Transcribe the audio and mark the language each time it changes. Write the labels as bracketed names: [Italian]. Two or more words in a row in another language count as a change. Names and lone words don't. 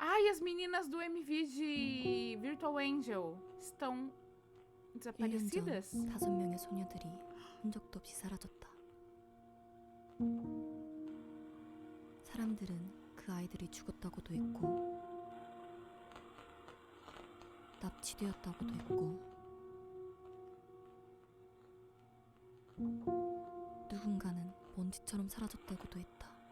[Portuguese] as meninas do MV de Virtual Angel estão [Korean] 1년 전 [Portuguese] desaparecidas? [Korean] 5명의 소녀들이 흔적도 없이 사라졌다. 사람들은 그 아이들이 죽었다고도 했고 납치되었다고도 했고 누군가는 먼지처럼 사라졌다고도 했다.